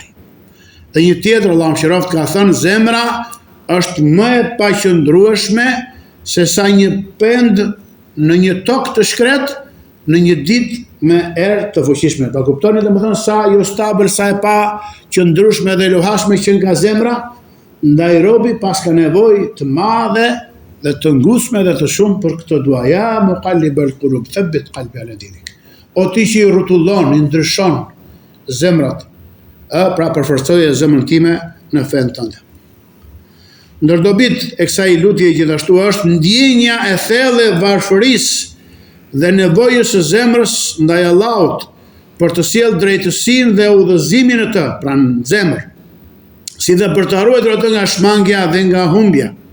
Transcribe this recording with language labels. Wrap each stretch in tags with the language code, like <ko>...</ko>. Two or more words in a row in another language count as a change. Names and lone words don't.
<sq>Dhe një tjetër, Allahu mëshiroft, ka thënë: zemra është më e paqëndrueshme se sa një pend në një tokë të shkret në një ditë me erë të fuqishme. Ta kuptoni domethënë sa jo stabil, sa e pa qëndrueshme dhe lohashme që nga zemra, ndaj robi pas ka nevojë të madhe dhe të ngusme dhe të shumë për këtë dua.</sq> <ar>يا مقلب القلوب، ثبت قلبي على دينك.</ar> <sq>O ti që i rrotullon, i ndryshon zemrat, pra përforcoje zemrën time në fen tënde. Ndërdobit e kësaj lutje gjithashtu është ndjenja e thellë e varfërisë dhe nevojës së zemrës ndaj Allahut për të sjellë drejtësinë dhe udhëzimin e të, pra në zemër, si dhe për të ruajtur atë nga shmangja dhe nga humbja.</sq>